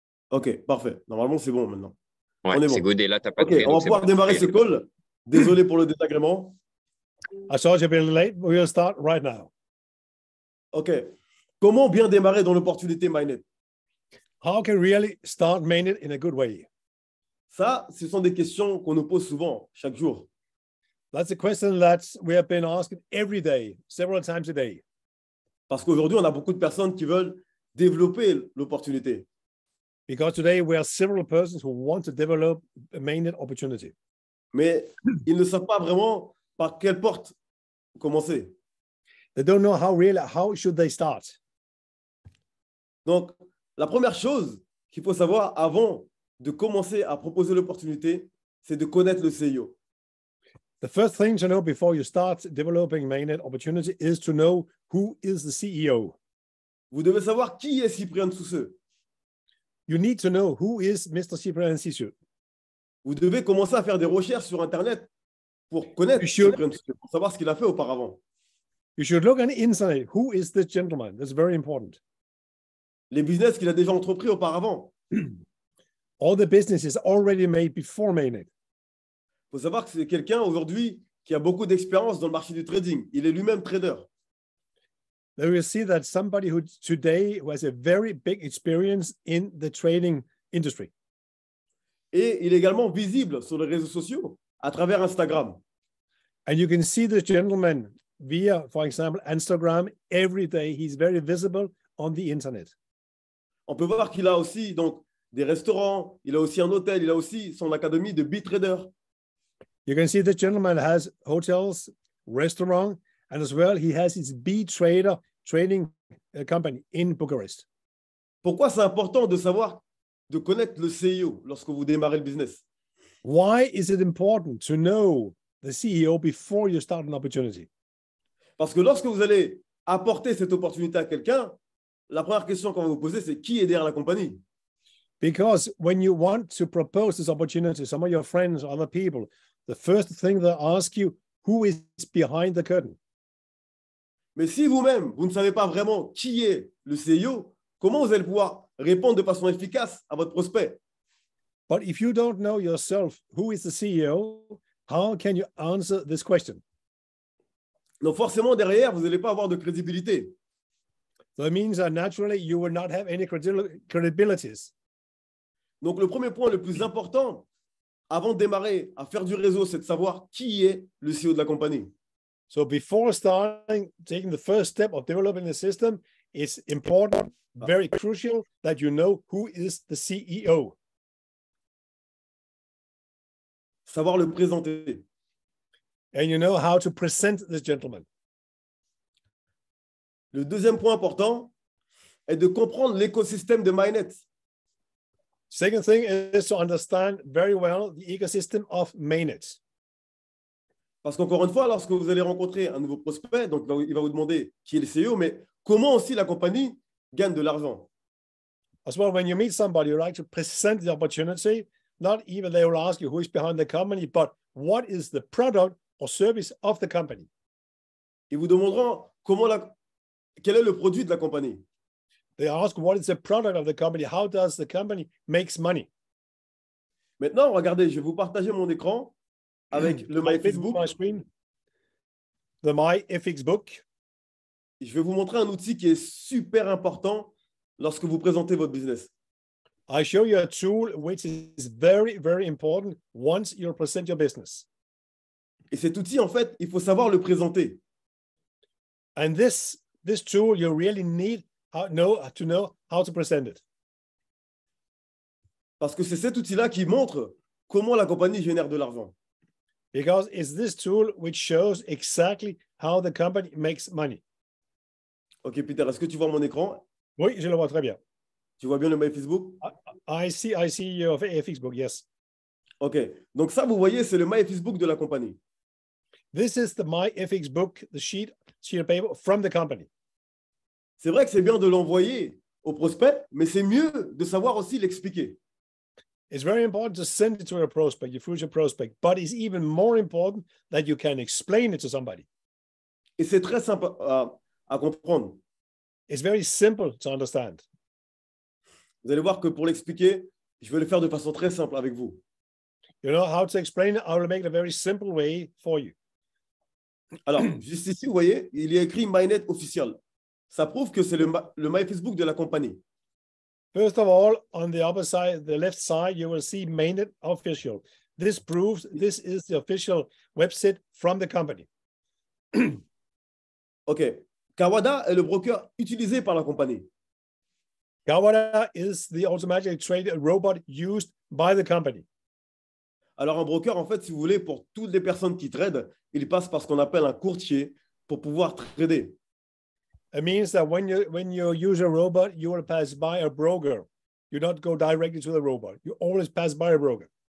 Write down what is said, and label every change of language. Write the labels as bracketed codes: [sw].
[fr] OK, parfait. Normalement, c'est bon maintenant. Ouais, On est c'est bon. [en] good. [fr] Et là, tu n'as pas de OK, on va pouvoir démarrer ce call. Désolé pour le désagrément. [en] I saw you a bit late. We will start right now. OK. [fr] Comment bien démarrer dans l'opportunité Mainnet? [en] How can we really start Mainnet in a good way? [fr] Ça, ce sont des questions qu'on nous pose souvent, chaque jour. [en] That's a question that we have been asking every day, several times a day. [fr] Parce qu'aujourd'hui, on a beaucoup de personnes qui veulent développer l'opportunité. [en] Because today we are several persons who want to develop a Mainnet opportunity. [fr] Mais ils ne savent pas vraiment par quelle porte commencer. [en] They don't know how should they start. [fr] Donc, la première chose qu'il faut savoir avant de commencer à proposer l'opportunité, c'est de connaître le CEO. [en] The first thing to know before you start developing Mainnet opportunity is to know who is the CEO. [fr] Vous devez savoir qui est Cyprien Sousseux. [en] You need to know who is Mr. Cyprien Sousseux. [fr] Vous devez commencer à faire des recherches sur Internet pour connaître Cyprien Sousseux, pour savoir ce qu'il a fait auparavant. [en] You should look on the internet. Who is this gentleman? That's very important. [fr] Les business qu'il a déjà entrepris auparavant. [en] All the businesses already made before Mainnet. [fr] Il faut savoir que c'est quelqu'un aujourd'hui qui a beaucoup d'expérience dans le marché du trading. Il est lui-même trader. [en] Then we see that somebody who today has a very big experience in the trading industry. [fr] Et il est également visible sur les réseaux sociaux à travers Instagram. [en] And you can see this gentleman via, for example, Instagram every day. He's very visible on the internet. [fr] On peut voir qu'il a aussi donc des restaurants, il a aussi un hôtel, il a aussi son académie de B-Trader. [en] You can see the gentleman has hotels, restaurant, and as well he has his B-Trader trading company in Bucharest. [fr] Pourquoi c'est important de savoir, de connaître le CEO lorsque vous démarrez le business? [en] Why is it important to know the CEO before you start an opportunity? [fr] Parce que lorsque vous allez apporter cette opportunité à quelqu'un, la première question qu'on va vous poser, c'est qui est derrière la compagnie? [en] Because when you want to propose this opportunity to some of your friends or other people, the first thing they ask you, who is behind the curtain? [fr] Mais si vous-même, vous ne savez pas vraiment qui est le CEO, comment vous allez pouvoir répondre de façon efficace à votre prospect? [en] But if you don't know yourself who is the CEO, how can you answer this question? [fr] Donc forcément, derrière, vous n'allez pas avoir de crédibilité. [en] So it means that naturally you will not have any credibilities. [fr] Donc le premier point le plus important, avant de démarrer à faire du réseau, c'est de savoir qui est le CEO de la compagnie. [en] So before taking the first step of developing the system, it's important, very crucial that you know who is the CEO. [fr] Savoir le présenter. [en] And you know how to present this gentleman. [fr] Le deuxième point important est de comprendre l'écosystème de Mainnet. [en] Second thing is to understand very well the ecosystem of Mainnet. [fr] Parce qu'encore une fois, lorsque vous allez rencontrer un nouveau prospect, donc il va vous demander qui est le CEO, mais comment aussi la compagnie gagne de l'argent. [en] As well, when you meet somebody, you like to present the opportunity. Not even they will ask you who is behind the company, but what is the product or service of the company. [fr] Ils vous demanderont quel est le produit de la compagnie. [en] They ask what is the product of the company, how does the company makes money. [fr] Maintenant, regardez, je vais vous partager mon écran avec le MyFXBook. [en] My screen, the MyFXBook. [fr] Je vais vous montrer un outil qui est super important lorsque vous présentez votre business. [en] I show you a tool which is very, very important once you present your business. [fr] Et cet outil, en fait, il faut savoir le présenter. [en] And this tool, you really need to know how to present it. [fr] Parce que c'est cet outil-là qui montre comment la compagnie génère de l'argent. [en] Because it's this tool which shows exactly how the company makes money. [fr] Ok, Peter, est-ce que tu vois mon écran? Oui, je le vois très bien. Tu vois bien le MyFXBook? [en] I see your FXbook, yes. [fr] Ok, donc ça, vous voyez, c'est le MyFXBook de la compagnie. [en] This is the MyFXbook, the sheet of paper from the company. [fr] C'est vrai que c'est bien de l'envoyer au prospect, mais c'est mieux de savoir aussi l'expliquer. [en] It's very important to send it to a prospect, your future prospect, but it's even more important that you can explain it to somebody. [fr] Et c'est très simple à comprendre. [en] It's very simple to understand. [fr] Vous allez voir que pour l'expliquer, je vais le faire de façon très simple avec vous. [en] You know how to explain it? I will make it a very simple way for you. [fr] Alors, juste ici, vous voyez, il y a écrit MyNet official. Ça prouve que c'est le My Facebook de la compagnie. [en] First of all, on the upper side, the left side, you will see Mainnet official. This proves this is the official website from the company. OK. [fr] Kawada est le broker utilisé par la compagnie. [en] Kawada is the automatically traded robot used by the company. [fr] Alors, un broker, en fait, si vous voulez, pour toutes les personnes qui tradent, il passe par ce qu'on appelle un courtier pour pouvoir trader. [en] It means that when you use a robot, you will pass by a broker. You don't go directly to the robot. You always pass by a broker.